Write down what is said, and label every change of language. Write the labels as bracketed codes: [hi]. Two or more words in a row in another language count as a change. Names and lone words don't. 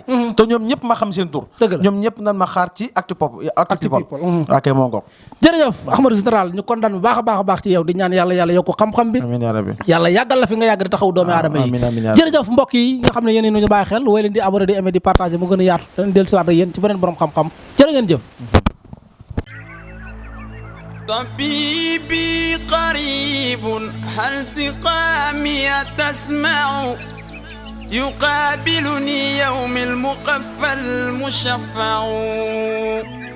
[wo] te ñoom ñëpp ma xam seen tur. dëgg la ñoom ñëpp nan ma xaar ci Actu People. ok moo ngoog. jërëjëf Ahmadou général ñu kontaan bu baax a baax ci yow di ñaan yàlla yokk xam-xam bi. [ar] آمين يا ربي [wo] yàlla yàggal la fi nga yàgg di taxaw doomi aadama yi. jërëjëf mbokk yi nga xam ne yéen ñu bàyyi xel way leen di abonné di aimer di partager mu gën a yaatu danañ dellu si waat ak yéen ci beneen borom xam-xam jërë ngeen jëf. [ar] طبيبي قريب هل سقامي تسمع يقابلني يوم المقفى المشفع